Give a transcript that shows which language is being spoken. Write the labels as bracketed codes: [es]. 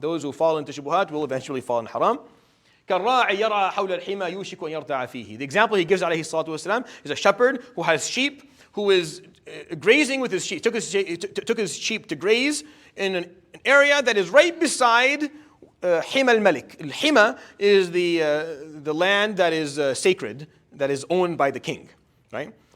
[en] Those who fall into shubuhat will eventually fall in haram. [ar] كالراعي يرعى حول الحمى يوشك أن يرتع فيه. [en] The example he gives alayhi salatu wasalam is a shepherd who has sheep, who is grazing with his sheep, took his sheep to graze in an area that is right beside Hima al-Malik. Hima is the land that is sacred, that is owned by the king, right?